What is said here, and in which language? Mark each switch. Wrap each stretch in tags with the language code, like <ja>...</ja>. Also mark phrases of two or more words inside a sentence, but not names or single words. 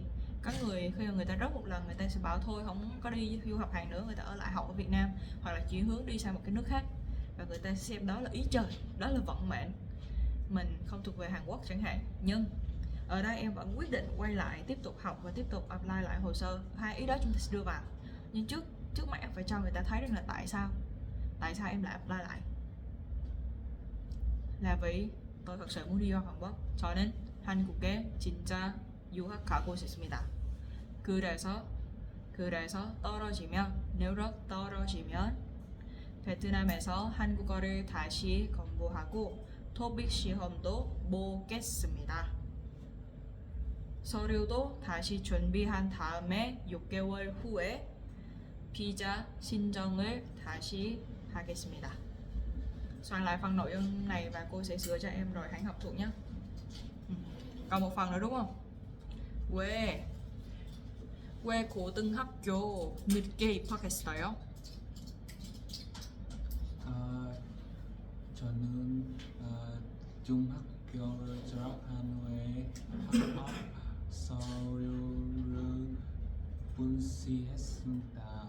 <vi>Có người khi mà người ta rớt một lần, người ta sẽ bảo thôi không có đi du học Hàn nữa, người ta ở lại học ở Việt Nam hoặc là chuyển hướng đi sang một cái nước khác, và người ta sẽ xem đó là ý trời, đó là vận mệnh, mình không thuộc về Hàn Quốc chẳng hạn. Nhưng ở đây em vẫn quyết định quay lại tiếp tục học và tiếp tục apply lại hồ sơ. Hai ý đó chúng ta sẽ đưa vào, nhưng trước mắt em phải cho người ta thấy rằng là tại sao em lại apply lại, là vì tôi thật sự muốn đi du học Hàn Quốc.</vi> <ko>저는 한국에 진짜 유학 가고 싶습니다. 그래서</ko> <vi>nếu rớt</vi> <ko>떨어지면 베트남에서 한국어를 다시 공부하고 토픽 시험도 보겠습니다. 서류도 다시 준비한 다음에 6개월 후에 비자 신청을 다시 하겠습니다.</ko> <vi>Soạn lại phần nội dung này và cô sẽ sửa cho em rồi hãy học thuộc nhé. Còn một phần nữa đúng không?</vi> <ko>왜 고등학교 늦게 입학했어요? 저는 중학교를 졸업한 후에 합격 서류를 분실했습니다.</ko>